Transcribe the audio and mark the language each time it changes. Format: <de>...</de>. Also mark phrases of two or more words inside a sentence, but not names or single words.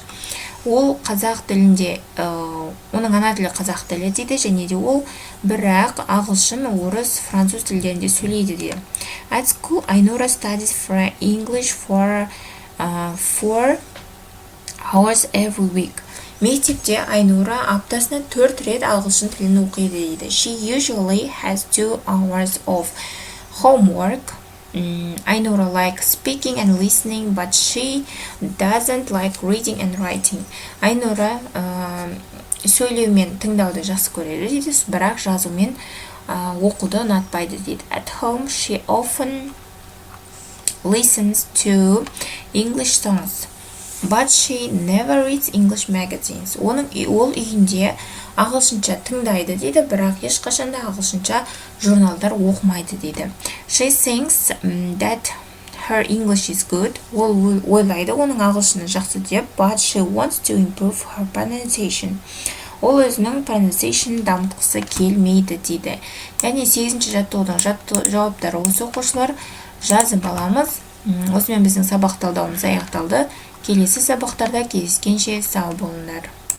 <kk>Ол қазақ тілінде, оның ана тілі қазақ тілі дейді, және де ол бірақ ағылшын, орыс, француз тілдерінде сөйлейді дейді.</kk> <en>At school, Айнура studies English for 4 hours every week.</en> <kk>Мектепте Айнура аптасына 4 рет ағылшын тілін оқиды дейді.</kk> <en>She usually has 2 hours of homework. Айнура likes speaking and listening, but she doesn't like reading and writing.</en> <kk>Айнура сөйлеу мен тыңдауды жақсы көреді дейді, бірақ жазу мен оқуды ұнатпайды дейді.</kk> <en>At home, she often listens to English songs, but she never reads English magazines.</en> <kk>Ол үйінде ағылшынша тыңдайды дейді, бірақ ешқашанда ағылшынша журналдар оқымайды дейді.</kk> <en>She thinks that her English is good.</en> <kk>Ол ойлайды оның ағылшыны жақсы деп,</kk> <en>but she wants to improve her pronunciation.</en> <kk>Ол өзінің pronunciation дамытқысы келмейді дейді. Яғни 8-ші жаттығудың жауаптары осы оқушылар жазып аламыз. Осымен біздің сабақ талдауымыз аяқталды. Келесі сабақтарда кездескенше сау болыңдар.</kk>